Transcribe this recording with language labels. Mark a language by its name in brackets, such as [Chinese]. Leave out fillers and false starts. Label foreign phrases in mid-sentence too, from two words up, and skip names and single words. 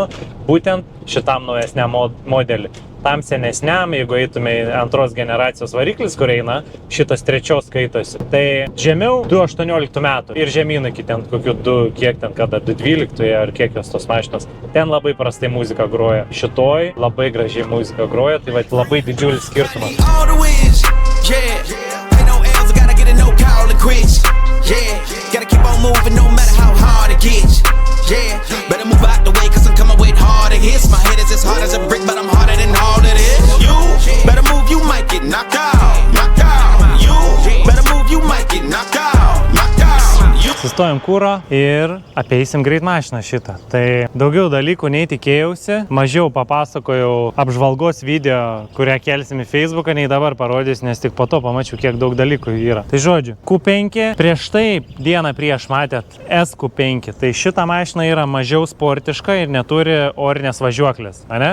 [Lithuanian] Būtent šitam naujesniam modelį. Tam senesniam, jeigu eitume į antros generacijos variklis, kur eina, šitas trečios skaitosi. Tai žemiau 2.18 metų ir žemyn iki ten kokių 2.12 ar kiek jos tos mašinos. Ten labai prastai muzika groja. Šitoj labai gražiai muzika groja, tai va, labai didžiulis skirtumas. [English] No call to quit, yeah, gotta keep on moving no matter how hard it gets, yeah, better move out the way cause I'm coming with harder hits, my head is as hard as a brick but I'm harder than all of this, you better move, you might get knocked out, you better move, you might get knocked out. [Lithuanian] Sustojom kūro ir apeisim greit mašiną šitą. Tai daugiau dalykų nei tikėjausi, mažiau papasakojau apžvalgos video, kurią kelsim į Facebooką, nei dabar parodys, nes tik po to pamačiau, kiek daug dalykų yra. Tai žodžiu, Q5, prieš tai dieną prieš matėt SQ5, tai šita mašina yra mažiau sportiška ir neturi orinės važiuoklės, ane?